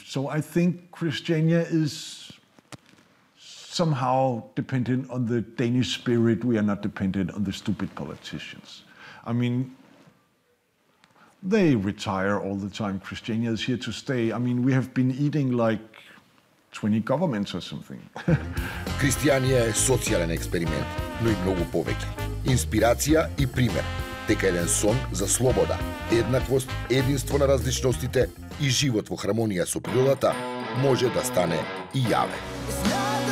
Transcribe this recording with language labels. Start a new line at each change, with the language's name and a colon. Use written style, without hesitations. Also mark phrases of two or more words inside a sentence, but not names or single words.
English: So I think Christiania is somehow dependent on the Danish spirit. We are not dependent on the stupid politicians. I mean, they retire all the time. Christiania is here to stay. I mean, we have been eating like 20 governments or something.
Macedonian: Христијанија е социјален експеримент, но и многу повеќе. Инспирација и пример, дека еден сон за слобода, еднаквост, единство на различностите и живот во хармонија со природата може да стане и јавен.